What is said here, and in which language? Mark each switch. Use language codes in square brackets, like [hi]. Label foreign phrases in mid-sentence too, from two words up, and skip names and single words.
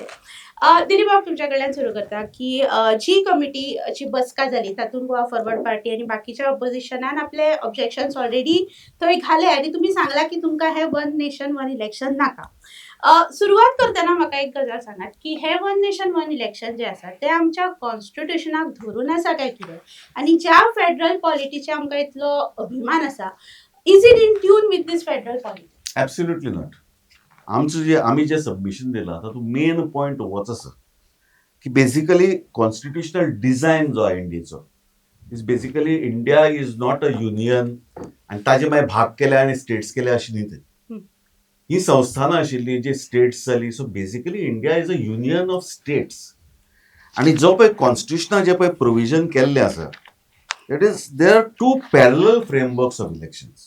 [kok] दिलीप तुमच्या कडल्यान सुरू करता की जी कमिटीची बसका जाली तातूंत गोवा फॉरवर्ड पार्टी आनी बाकीच्या ऑपोजिशनान आपले ऑब्जेक्शन्स ऑलरेडी थंय घाले आनी तुमी सांगला की तुमकां हे [en] one nation one election [kok] नाका. सुरवात करतना म्हाका एक गजाल सांगात की हे [en] one nation one election [kok] जे आसा ते आमच्या कॉन्स्टिट्युशनाक धरून आसा काय कितें, आनी ज्या फेडरल पॉलिटीचे आमकां इतलो अभिमान आसा, [en] Is it in tune with this federal polity? Absolutely not. [kok] आम्ही जे सबमिशन दिलं आता तो मेन पॉइंट होच आसा की [en] basically constitutional design [kok] जो आहे इंडियेचो [en] is basically India is not a union [kok] आणि ताजे मागीर भाग केले आणि स्टेट्स केले अशी न्ही ते. ही संस्थानां आशिल्ली जी स्टेट्स जाली. [en] So basically India is a union of states. [kok] आणि जो पळय कॉन्स्टिट्युशनान जे पळय प्रोविजन केल्लें आसा [en] that is there are 2 parallel frameworks of elections.